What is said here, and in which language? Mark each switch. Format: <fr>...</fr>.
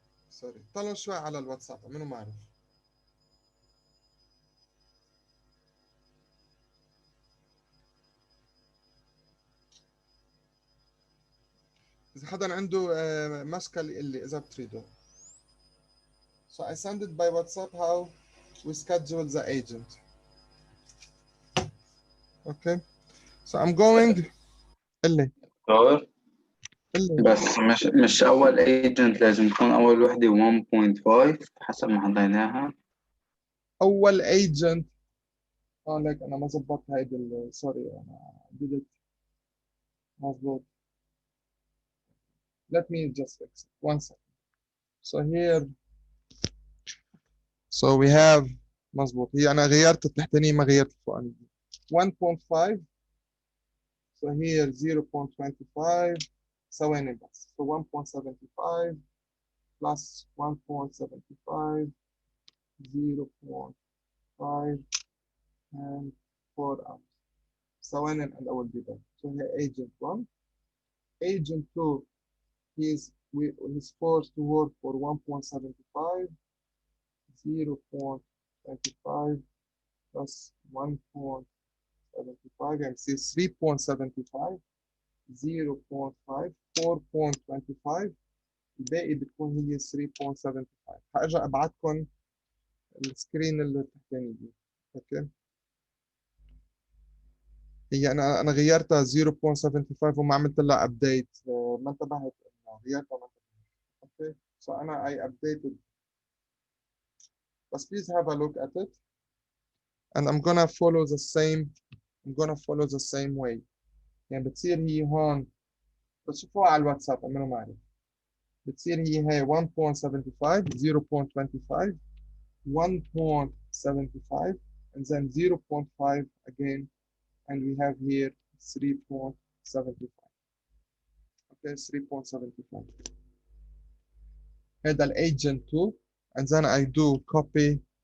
<ar>سوري طلعوا شوي على الواتساب منو ما عرف. إذا حدا عنده مشكل يقول لي إذا بتريدوا.</ar> <en>So I send it by WhatsApp how we schedule the agent. Okay. So I'm going.</en> <ar>قل لي. دكتور قل لي. بس مش أول ايجنت لازم تكون أول وحدة 1.5 حسب ما حطيناها. أول agent. ليك أنا ما ظبطت هيدي سوري أنا</ar> <en>did it.</en> <ar>مظبوط.</ar> <en>Let me just fix it. One second. So here. So we have</en> <ar>مظبوط هي أنا غيرت التحتانية ما غيرت الفوقانية. 1.5.</ar> <en>So here 0.25</en> <ar>ثواني بس.</ar> <en>So 1.75 plus 1.75 0.5 and 4 hours.</en> <ar>ثواني الأول بيبقى.</ar> <en>So here agent 1. Agent 2 he's forced to work for 1.75 0.25 plus 1.75 and see 3.75 0.5 4.25 الباقي بتكون هي 3.75</en> <ar>هرجع ابعتكم السكرين اللي تحتاني دي. اوكي هي انا غيرتها 0.75 وما عملت لها ابديت ما انتبهت انه غيرتها ما انتبهت. اوكي</ar> <en>so</en> <ar>انا</ar> <en>I updated but please have a look at it and I'm gonna follow the same way</en> <ar>يعني بتصير هي هون بتشوفوها على الواتساب اعملوا معي بتصير هي</ar> <en>1.75 0.25 1.75 and then 0.5 again and we have here 3.75 okay 3.75</en> <ar>هذا</ar> <en>agent 2 and then I do copy</en>